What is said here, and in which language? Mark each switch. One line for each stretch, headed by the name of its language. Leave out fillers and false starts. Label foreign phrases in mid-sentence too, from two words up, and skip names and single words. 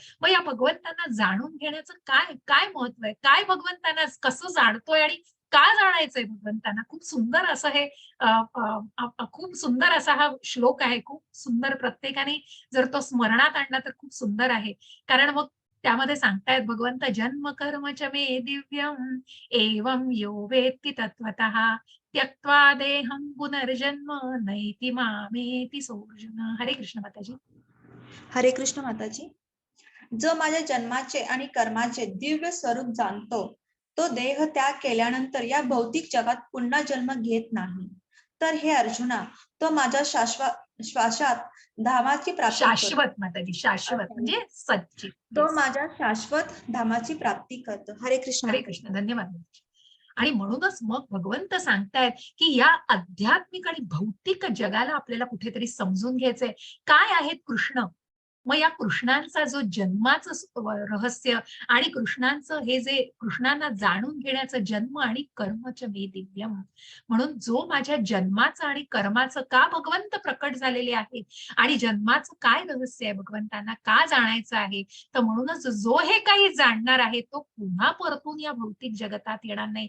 Marathi: मग या भगवंतांना जाणून घेण्याचं काय काय महत्व आहे? काय भगवंतांना कसं जाणतोय आणि का जाणायचंय भगवंतांना? खूप सुंदर असं हे खूप सुंदर असा हा श्लोक आहे. खूप सुंदर. प्रत्येकाने जर तो स्मरणात आणला तर खूप सुंदर आहे. कारण मग त्यामध्ये सांगतायत भगवंत,
Sanskrit: जन्म कर्म च मे दिव्यम एवं यो वेत्ति तत्त्वतः त्यक्त्वा देहं पुनर्जन्म नैति मामेति सोऽर्जुन.
Marathi: हरे कृष्ण माताजी. हरे कृष्ण माताजी. जो माझ्या जन्माचे आणि कर्माचे दिव्य स्वरूप जाणतो, तो देह त्याग केल्यानंतर या भौतिक जगात पुन्हा जन्म घेत नाही. तर हे अर्जुना, तो माझ्या श्वासात धामाची प्राप्ती करतो. शाश्वत माताजी, शाश्वत म्हणजे सच्ची. तो माझ्या शाश्वत धामाची प्राप्ती करतो. हरे कृष्ण. हरे कृष्ण. धन्यवाद. आणि म्हणूनच मग भगवंत सांगतायत की या आध्यात्मिक आणि भौतिक जगाला आपल्याला कुठेतरी समजून घ्यायचंय. काय आहेत कृष्ण? मग या कृष्णांचा जो जन्माचं रहस्य आणि कृष्णांचं हे जे कृष्णांना जाणून घेण्याचं जन्म आणि
Sanskrit: कर्मच मे दिव्यम,
Marathi: म्हणून जो माझ्या जन्माचं आणि कर्माचं का भगवंत प्रकट झालेले आहे आणि जन्माचं काय रहस्य आहे, भगवंतांना का जाणायचं आहे, तर म्हणूनच जो हे काही जाणणार आहे तो पुन्हा परतून या भौतिक जगतात येणार नाही.